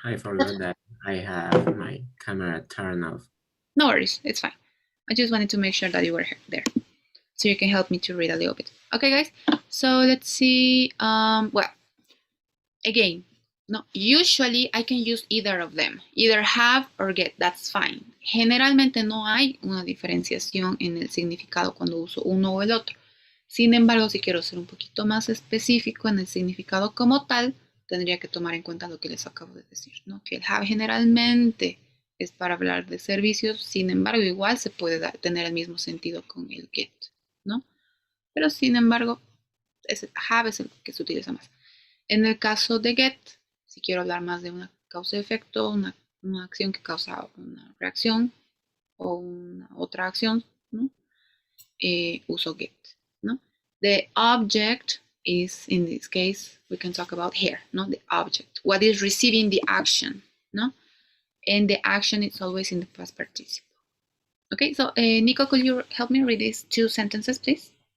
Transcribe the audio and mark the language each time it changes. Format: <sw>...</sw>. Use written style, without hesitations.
<en>I forgot that I have my camera turned off. No worries. It's fine. I just wanted to make sure that you were there, so you can help me to read a little bit. Okay, guys. So let's see. Well, again, no. Usually I can use either of them, either have or get. That's fine.</en> <es>Generalmente no hay una diferenciación en el significado cuando uso uno o el otro. Sin embargo, si quiero ser un poquito más específico en el significado como tal, tendría que tomar en cuenta lo que les acabo de decir, ¿no? Que el have generalmente es para hablar de servicios, sin embargo, igual se puede tener el mismo sentido con el get, ¿no? Pero sin embargo, have es el que se utiliza más. En el caso de get, si quiero hablar más de una causa-efecto, una acción que causa una reacción o una otra acción, ¿no? Uso get, ¿no?</es> <en>The object is, in this case, we can talk about here, no? The object, what is receiving the action, no? And the action is always in the past participle. Okay, so Nico, could you help me read these two sentences, please?</en>